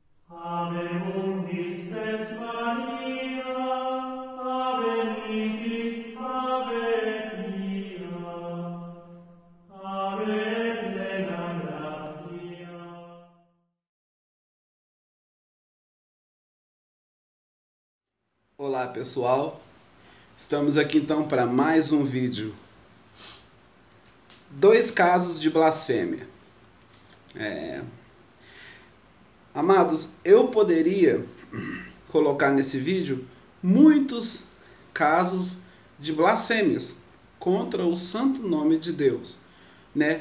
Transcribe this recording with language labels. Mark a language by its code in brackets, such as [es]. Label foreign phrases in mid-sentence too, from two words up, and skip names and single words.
[la] Ave spes Maria, ave nihil, ave pia, ave plena gratia. [pt] Olá pessoal, estamos aqui então para mais um vídeo. 2 casos de blasfêmia. Amados, eu poderia colocar nesse vídeo muitos casos de blasfêmias contra o santo nome de Deus, né?